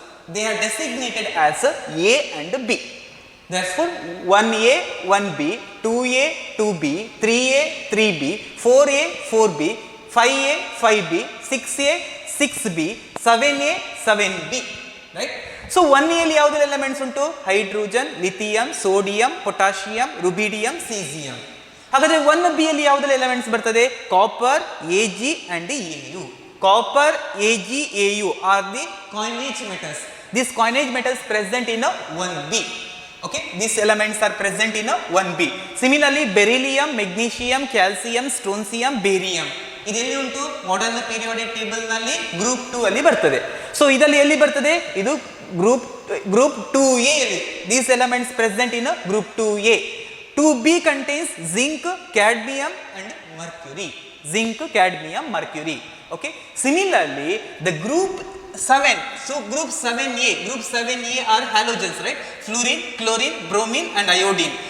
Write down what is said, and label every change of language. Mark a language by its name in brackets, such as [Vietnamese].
[English] They are designated as A and B. Therefore, 1A, 1B, 2A, 2B, 3A, 3B, 4A, 4B, 5A, 5B, 6A, 6B, 7A, 7B, right? [Kannada] So 1A ಅಲ್ಲಿ ಯಾವುದೇ elements ಉಂಟು? Hydrogen, lithium, sodium, potassium, ರುಬಿಡಿಯಂ, caesium. ಹಾಗಾದ್ರೆ 1B ಅಲ್ಲಿ ಯಾವುದೇ elements ಬರ್ತದೆ? [English] Copper, Ag and Au. Copper, Ag, Au are the coinage metals. These coinage metals present in a 1B. Okay, these elements are present in a 1B. Similarly, beryllium, magnesium, calcium, strontium, barium. [Kannada] ಇದೆಲ್ಲಿ ಉಂಟು? Modern periodic table ನಲ್ಲಿ group 2 ಅಲ್ಲಿ ಬರ್ತದೆ. So ಇದರಲ್ಲಿ ಎಲ್ಲಿ ಬರ್ತದೆ? ಇದು group 2A ಅಲ್ಲಿ. [English] These elements present in a group 2A. 2B contains zinc, cadmium and mercury. Zinc, cadmium, mercury. Okay. Similarly, the group 7. So group 7A are halogens, right? Fluorine, chlorine, bromine and iodine.